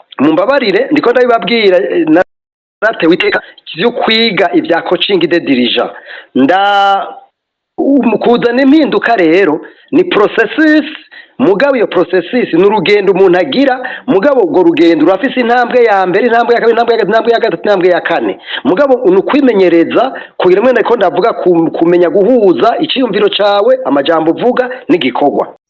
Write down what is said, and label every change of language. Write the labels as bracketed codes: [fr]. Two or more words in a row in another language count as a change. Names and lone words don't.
[rn] mumbabarire ndiko ndabibabwira naratewe iteka cyo kwiga ibya [fr] coaching de dirigeant [rn] kuzana impinduka rero ni processus mugabo iyo processus n'urugendo umuntu agira mugabo ubwo rugendo urafise intambwe ya mbere intambwe ya kabiri intambwe ya gatatu intambwe ya kane mugabo unukwimenyereza kugira mwene ko ndavuga kumenya guhuza icyumviro cawe amajambo uvuga n'igikorwa.